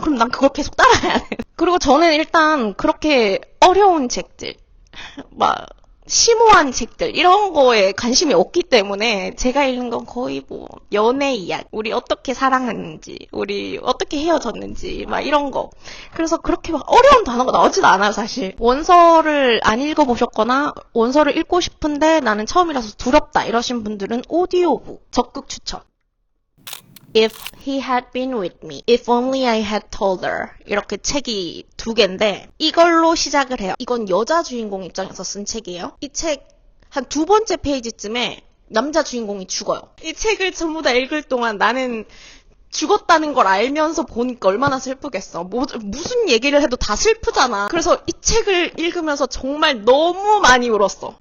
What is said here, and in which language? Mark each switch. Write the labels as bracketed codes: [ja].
[ko] 그럼 난 그걸 계속 따라해야 돼. 그리고 저는 일단 그렇게 어려운 책들 막 심오한 책들 이런 거에 관심이 없기 때문에 제가 읽는 건 거의 뭐 연애 이야기, 우리 어떻게 사랑했는지, 우리 어떻게 헤어졌는지 막 이런 거. 그래서 그렇게 막 어려운 단어가 나오지도 않아요. 사실 원서를 안 읽어보셨거나 원서를 읽고 싶은데 나는 처음이라서 두렵다 이러신 분들은 오디오북 적극 추천. [en] If he had been with me, if only I had told her. [ko] 이렇게 책이 2개인데 이걸로 시작을 해요. 이건 여자 주인공 입장에서 쓴 책이에요. 이 책 한 2번째 페이지쯤에 남자 주인공이 죽어요. 이 책을 전부 다 읽을 동안 나는 죽었다는 걸 알면서 보니까 얼마나 슬프겠어. 무슨 얘기를 해도 다 슬프잖아. 그래서 이 책을 읽으면서 정말 너무 많이 울었어.